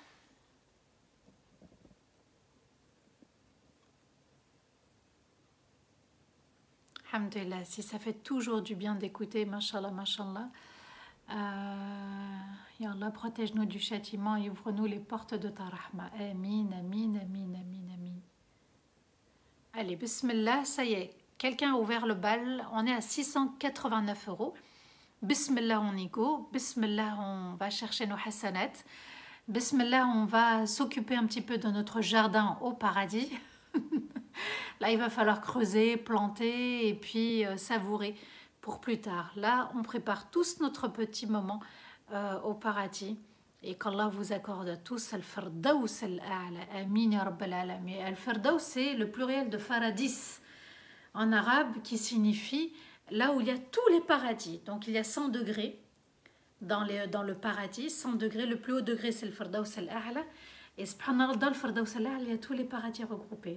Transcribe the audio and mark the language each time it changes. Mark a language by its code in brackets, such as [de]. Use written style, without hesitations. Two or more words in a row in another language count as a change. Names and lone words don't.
[fr] Alhamdulillah, si ça fait toujours du bien d'écouter, mashallah, mashallah. Ya Allah, protège-nous du châtiment et ouvre-nous les portes de ta rahma. [ar] آمين، آمين، آمين، آمين، آمين. [fr] Allez, bismillah, ça y est. Quelqu'un a ouvert le bal. On est à 689 €. Bismillah, on y go. Bismillah, on va chercher nos hasanat. Bismillah, on va s'occuper un petit peu de notre jardin au paradis. Là, il va falloir creuser, planter et puis savourer pour plus tard. Là, on prépare tous notre petit moment au paradis. Et qu'Allah vous accorde à tous al-Firdaus al-A'la. [ar] آمين يا رب العالمين. [fr] Al-Firdaus, c'est le pluriel de Faradis en arabe qui signifie là où il y a tous les paradis. Donc, il y a 100 degrés dans le paradis. 100 degrés, le plus haut degré, c'est le Firdaus al-A'la. Et subhanallah, dans le Firdaus al-A'la, il y a tous les paradis regroupés.